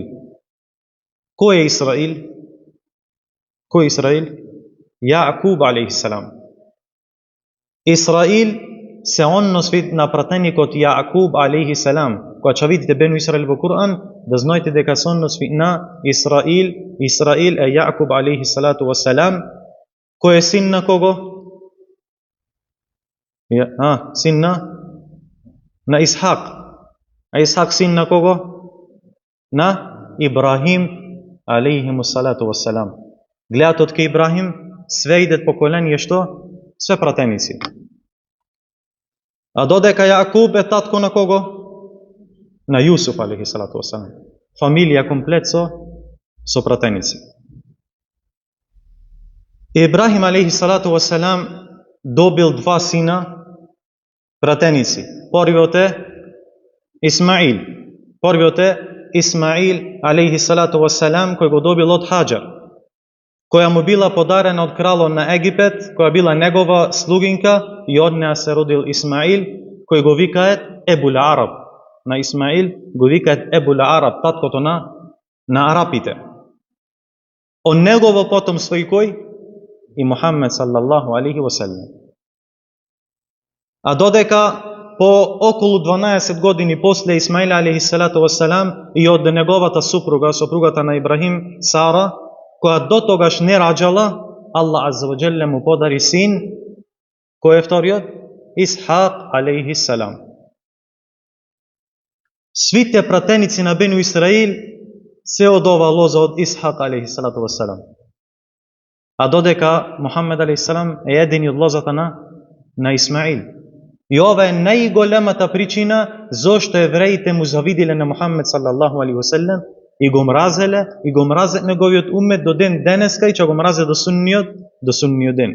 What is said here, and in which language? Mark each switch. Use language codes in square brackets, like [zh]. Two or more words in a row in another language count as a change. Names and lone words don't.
[mk] Кој е Исраил? Кој е Исраил? Јаъкуб [ar] عليه السلام. [mk] Исраил се односи на пратеникот Јаъкуб [ar] عليه السلام. [mk] Кога ќе видите Бену Исраил во Кур'ан, да знаете дека се односи на Исраил. Исраил е Јаъкуб [ar] عليه الصلاة والسلام. [mk] Кој е син на кого? Син на Исхак. А Исхак син на кого? На Ибрахим [ar] عليهم الصلاة والسلام. [mk] Гледат ке Ибрахим, све идет поколение што? Све пратеници. А додека Јаъкуб е татко на кого? На Јусуф [ar] عليه الصلاة والسلام. [mk] Фамилија комплет со пратеници. Ибрахим [ar] عليه الصلاة والسلام [mk] добил два сина пратеници. Првиот е Исмаил. Првиот е Исмаил [ar] عليه الصلاة والسلام, [mk] кој го добил од Хаџар, која му била подарена од кралот на Египет, која била негова слугинка, и од неа се родил Исмаил, кој го викаат Ебул Араб. На Исмаил го викаат Ебул Араб, таткото на арапите. Од негово потомство и кој? И Мухаммед [ar] صلى الله عليه وسلم. [mk] А додека по околу 12 години после Исмаил [ar] عليه الصلاة والسلام [mk] и од неговата сопругата на Ибрахим, Сара, која до тогаш не раđала, Аллах [ar] عز وجل [mk] му подари син. Кој е вториот? Исхак [ar] عليه السلام. [mk] Свите пратеници на Бену Исраил се од ова лоза од Исхак [ar] عليه الصلاة والسلام. [mk] А додека Мухаммед [ar] عليه السلام [mk] е едини од лозата на Исмаил. И ова е најголемата причина зошто евреите му завидиле на Мухаммед [ar] صلى الله عليه وسلم [mk] и го мразат неговиот умет до ден денеска и ќе го мразат до судниот ден.